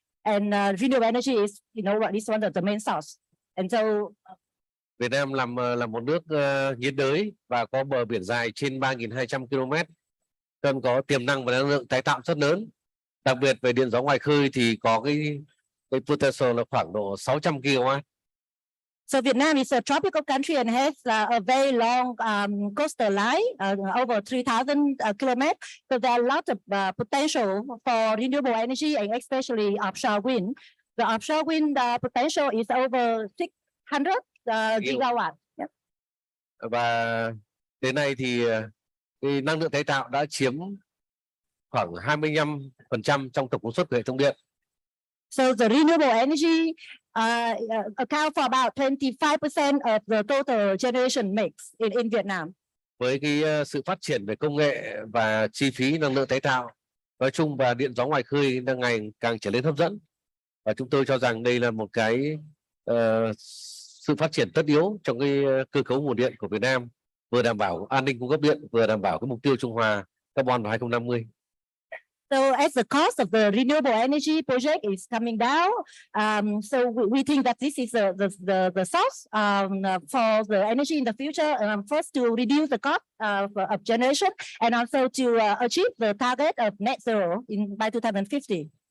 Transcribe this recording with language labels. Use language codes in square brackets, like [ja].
[en] And renewable energy is, is one of the main source. And so [vi] Việt Nam là một nước nhiệt đới và có bờ biển dài trên 3.200 km, cần có tiềm năng và năng lượng tái tạo rất lớn. Đặc biệt về điện gió ngoài khơi thì có cái potential là khoảng độ 600 GW. [en] So Vietnam is a tropical country and has a very long coastal line, over 3,000 kilometers. So there are a lot of potential for renewable energy and especially offshore wind. The offshore wind potential is over 600 gigawatt. Yep. [vi] Và đến nay thì cái năng lượng tái tạo đã chiếm khoảng 25% trong tổng công suất của hệ thống điện. [en] So the renewable energy account for about 25% of the total generation mix in Vietnam. [vi] Với cái sự phát triển về công nghệ và chi phí năng lượng tái tạo nói chung và điện gió ngoài khơi đang ngày càng trở nên hấp dẫn, và chúng tôi cho rằng đây là một cái sự phát triển tất yếu trong cái cơ cấu nguồn điện của Việt Nam, vừa đảm bảo an ninh cung cấp điện, vừa đảm bảo cái mục tiêu trung hòa carbon vào 2050. [en] So as the cost of the renewable energy project is coming down, so we think that this is the source for the energy in the future. First, to reduce the cost of generation, and also to achieve the target of net zero by 2050.